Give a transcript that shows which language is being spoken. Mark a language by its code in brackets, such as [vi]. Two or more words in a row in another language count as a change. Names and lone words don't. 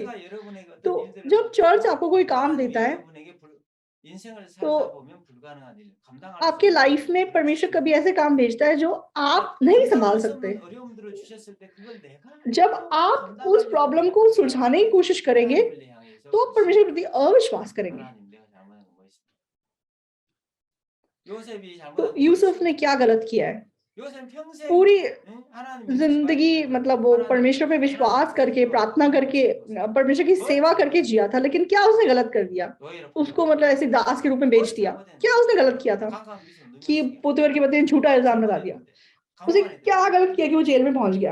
[hi] तो जब चर्च आपको कोई काम देता है तो आपके लाइफ में परमेश्वर कभी ऐसे काम भेजता है जो आप नहीं संभाल सकते। जब आप उस प्रॉब्लम को सुलझाने की कोशिश करेंगे तो आप परमेश्वर के प्रति अविश्वास करेंगे। [ko] 요셉이 [hi] तो [ko] 잘못한 게 [hi] यूसुफ [ko] 있어요? [hi] ने क्या गलत किया है? [ko] 요셉 평생 [hi] पूरी [ko] 응? 하나님 [hi] जिंदगी मतलब वो परमेश्वर पे विश्वास करके प्रार्थना करके परमेश्वर की सेवा करके जिया था, लेकिन क्या उसने गलत कर दिया? उसको मतलब ऐसे दास के रूप में बेच दिया। क्या उसने गलत किया था कि पोतीफर की पत्नी ने झूठा इल्जाम लगा दिया? उसे क्या गलत किया कि वो जेल में पहुंच गया?